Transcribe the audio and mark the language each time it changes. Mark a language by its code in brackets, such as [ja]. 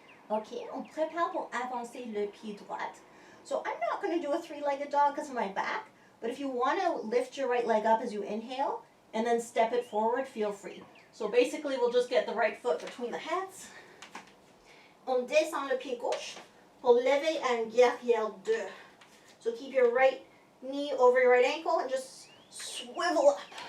[en] Okay, [fr] on prépare pour avancer le pied droit. [en] So I'm not going to do a 3-legged dog because of my back, But if you want to lift your right leg up as you inhale and then step it forward, feel free. So basically, we'll just get the right foot between the hands. [fr] On descend le pied gauche pour lever un guerrière 2. [en] So keep your right knee over your right ankle and just swivel up.